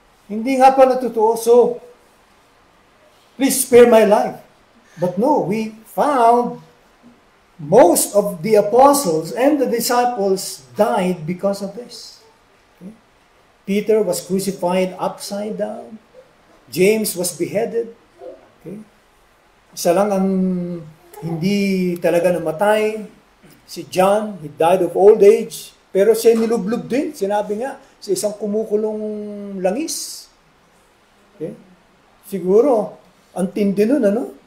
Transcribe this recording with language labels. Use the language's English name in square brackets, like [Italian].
[Filipino] Hindi nga pala totoo. [English] So, please spare my life. But no, we found most of the apostles and the disciples died because of this. Okay? Peter was crucified upside down. James was beheaded. Okay? [Filipino] Isa lang ang hindi talaga namatay. [English] Si John, he died of old age. [Filipino] Pero siya nilublob din, sinabi nga, sa isang kumukulong langis. Okay? Siguro, ang tindi nun, ano?